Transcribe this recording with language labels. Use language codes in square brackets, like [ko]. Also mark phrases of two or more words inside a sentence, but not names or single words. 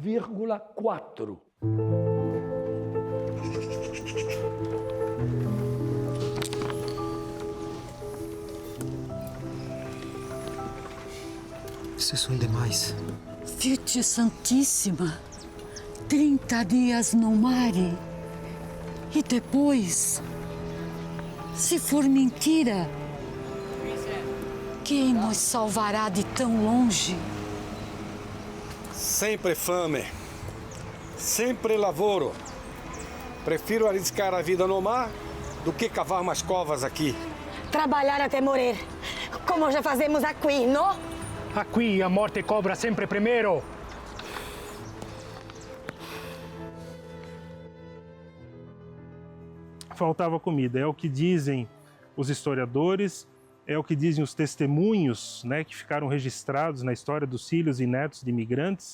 [pt] Vocês são demais. Virgem Santíssima, 30 dias no mar. E depois, se for mentira, quem nos salvará de tão longe? [it] Sempre fame, sempre lavoro. [pt] Prefiro arriscar a vida no mar do que cavar umas covas aqui. Trabalhar até morrer, como já fazemos aqui, não? Aqui a morte cobra sempre primeiro. Faltava comida, é o que dizem os historiadores, é o que dizem os testemunhos, né, que ficaram registrados na história dos filhos e netos de imigrantes.